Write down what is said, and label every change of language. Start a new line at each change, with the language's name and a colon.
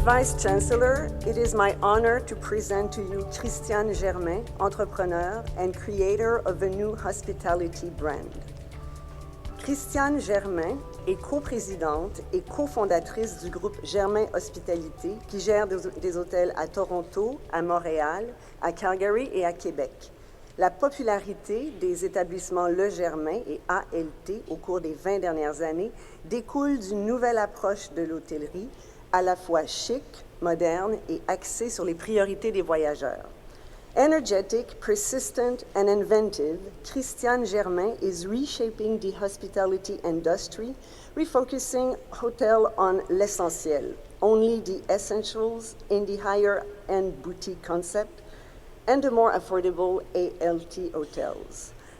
English: Vice Chancellor, it is my honor to present to you Christiane Germain, entrepreneur and creator of a new hospitality brand.
French: Christiane Germain est coprésidente et cofondatrice du groupe Germain Hospitalité qui gère des hôtels à Toronto, à Montréal, à Calgary et à Québec. La popularité des établissements Le Germain et ALT au cours des 20 dernières années découle d'une nouvelle approche de l'hôtellerie à la fois chic, moderne et axée sur les priorités des voyageurs.
English: Energetic, persistent, and inventive, Christiane Germain is reshaping the hospitality industry, refocusing hotel on l'essentiel, only the essentials in the higher-end boutique concept, and the more affordable ALT hotels.